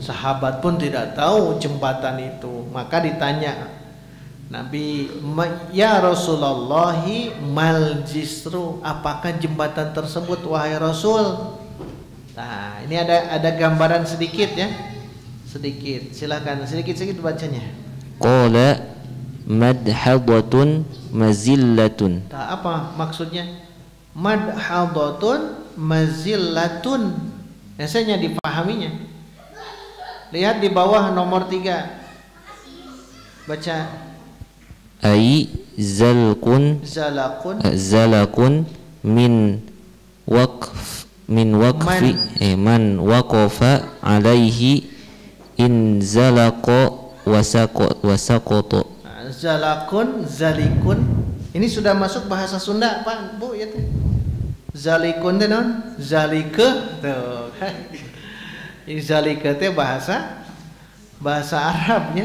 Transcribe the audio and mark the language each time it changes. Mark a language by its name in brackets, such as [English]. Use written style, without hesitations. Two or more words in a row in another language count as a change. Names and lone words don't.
[Indonesian] Sahabat pun tidak tahu jembatan itu, maka ditanya Nabi, [Arabic] يا رسول الله ما الجسر, [Indonesian] apakah jembatan tersebut wahai Rasul? Nah, ini ada gambaran sedikit ya. Sedikit, silakan sedikit bacanya. [Arabic] قال مدحضة مزلة. [Indonesian] Nah, apa maksudnya? [Arabic] مدحضة مزلة. [Indonesian] Biasanya dipahaminya. Lihat di bawah nomor 3. Baca. [Arabic] أي زلق من وقف من وقف عليه إن زلق وسقط. زلق، زالق. [Indonesian] Ini sudah masuk bahasa Sunda, Pak, Bu, ya tuh. [Sundanese] Zalikun teh non? Zalike tuh. [Indonesian] Ini zalike teh bahasa Arabnya.